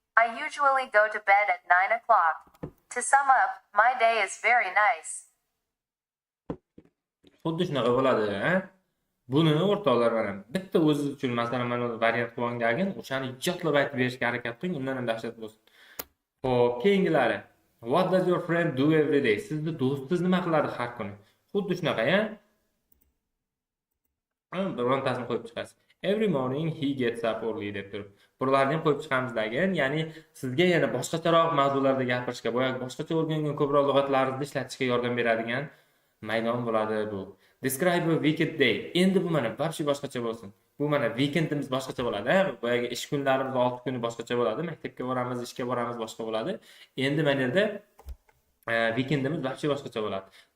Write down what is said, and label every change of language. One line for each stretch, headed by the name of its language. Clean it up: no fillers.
English: I usually go to bed at 9 o'clock. To sum up, my day is very nice.
Uzbek: Xuddi shunaqa bo'ladi, Buni o'rtoqlar mana bitta o'zi uchun masalan mana variant qilib olgin, o'shani yodlab aytib berishga harakat qiling, undan ham dahshat bo'lsin. Xo'p, keyingilari.
English: What does your friend do every day?
Uzbek: Sizni do'stingiz nima qiladi har kuni? Xuddi shunaqa, birontasini qo'yib chiqasiz.
English: Every morning he gets up early
Uzbek: deb turib. Bularni ham qo'yib chiqamiz degan, ya'ni sizga yana boshqacharoq mavzularda gapirishga, boshqacha o'rgangan ko'proq lug'atlarni ishlatishga yordam beradigan maydon bo'ladi bu.
English: Describe a weekend day.
Uzbek: Endi bu mana вообще boshqacha bo'lsin. Bu mana weekendimiz boshqacha bo'ladi, boyagi ish kunlarimiz 6 kuni boshqacha bo'ladi. Maktabga boramiz, ishga boramiz, boshqa bo'ladi. Endi mana yerda weekendimiz вообще boshqacha bo'ladi.